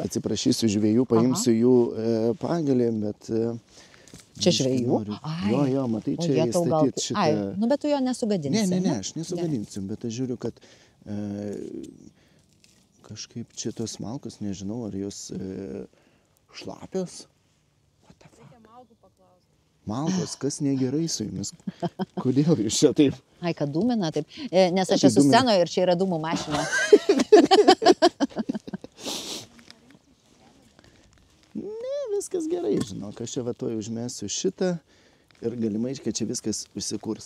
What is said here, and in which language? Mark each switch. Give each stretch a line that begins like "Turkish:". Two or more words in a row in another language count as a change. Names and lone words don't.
Lithuanian: Atsiprašysiu žvejų, paimsiu jų pagalį, bet... Čia žvejų? Jo, matai, čia įstatyti šitą... Bet tu jo nesugadinsi. Ne, aš nesugadinsiu, bet aš žiūriu, kad kažkaip čia tos malkos, nežinau, ar jos šlapios?
English: What the fuck?
Lithuanian: Malkos, kas negerai su jumis? Kodėl jūs čia taip? Ai, kad dūmina taip. Nes aš esu scenoje ir čia yra dūmų mašina. Viskas gerai, žinok, aš čia va tuoj užmesiu šitą ir galimai, kad čia viskas užsikurs.